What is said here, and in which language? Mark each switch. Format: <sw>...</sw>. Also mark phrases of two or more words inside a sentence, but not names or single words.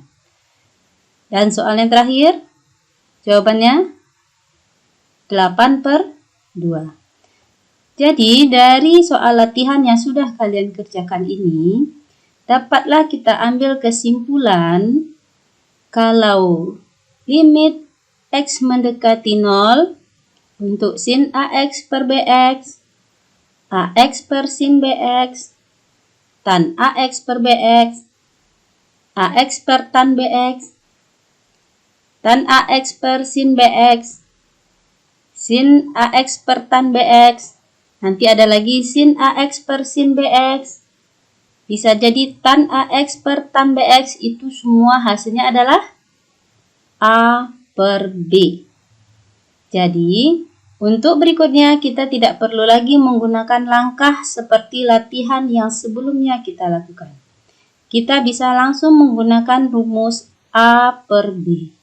<id>Dan soal yang terakhir, jawabannya 8 per 2. Jadi, dari soal latihan yang sudah kalian kerjakan ini, dapatlah kita ambil kesimpulan kalau limit x mendekati 0 untuk sin ax per bx, ax per sin bx, tan ax per bx, ax per tan bx, tan ax per sin bx, sin ax per tan bx, nanti ada lagi sin ax per sin bx, bisa jadi tan ax per tan bx, itu semua hasilnya adalah A per B. Jadi, untuk berikutnya kita tidak perlu lagi menggunakan langkah seperti latihan yang sebelumnya kita lakukan. Kita bisa langsung menggunakan rumus A per B.</id>